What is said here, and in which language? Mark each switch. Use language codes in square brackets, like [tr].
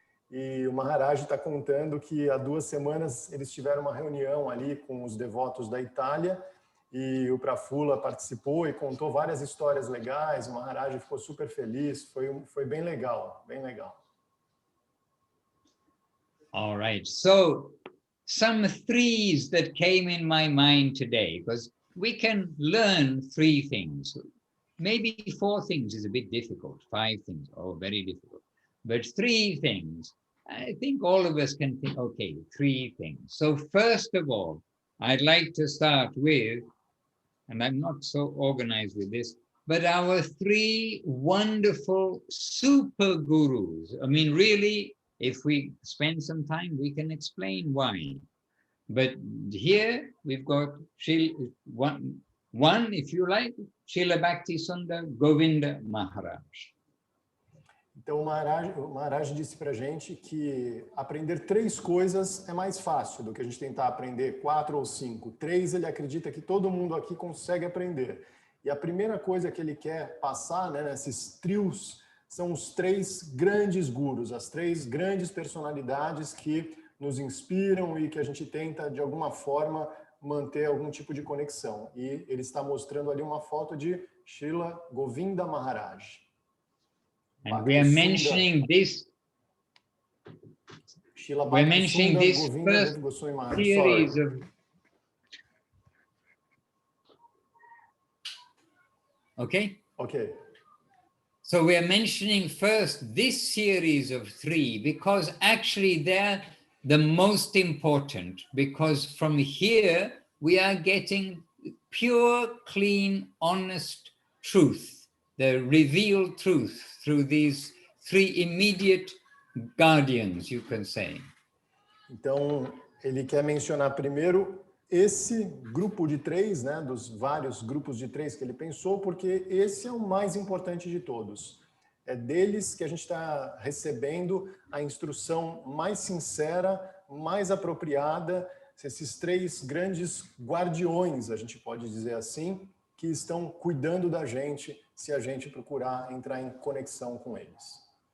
[pt] E o Maharaj está contando que há 2 semanas eles tiveram uma reunião ali com os devotos da Itália e o Prafula participou e contou várias histórias legais. O Maharaj ficou super feliz, foi bem legal, bem legal. [en] All right, so some threes that came in my mind today, because we can learn 3 things. Maybe 4 things is a bit difficult, 5 things, very difficult. But 3 things, I think all of us can think, okay, 3 things. So first of all, I'd like to start with, and I'm not so organized with this, but our 3 wonderful super gurus. I mean, really, if we spend some time, we can explain why. But here we've got one, if you like, Srila Sridhar Govinda Maharaj. [pt] Então, o Maharaj disse para a gente que aprender 3 coisas é mais fácil do que a gente tentar aprender 4 ou 5. 3, ele acredita que todo mundo aqui consegue aprender. E a primeira coisa que ele quer passar, né, nesses trios, são os 3 grandes gurus, as 3 grandes personalidades que nos inspiram e que a gente tenta, de alguma forma, manter algum tipo de conexão. E ele está mostrando ali uma foto de Srila Govinda Maharaj. [en] And we are mentioning this. We're mentioning this first series of. Okay. So we are mentioning first this series of 3 because actually they're the most important, because from here we are getting pure, clean, honest truth, the revealed truth through these 3 immediate guardians, you can say. [pt] Então, ele quer mencionar primeiro esse grupo de 3, né, dos vários grupos de 3 que ele pensou, porque esse é o mais importante de todos. É deles que a gente está recebendo a instrução mais sincera, mais apropriada, esses 3 grandes guardiões, a gente pode dizer assim, que estão cuidando da gente se a gente procurar entrar em conexão com eles.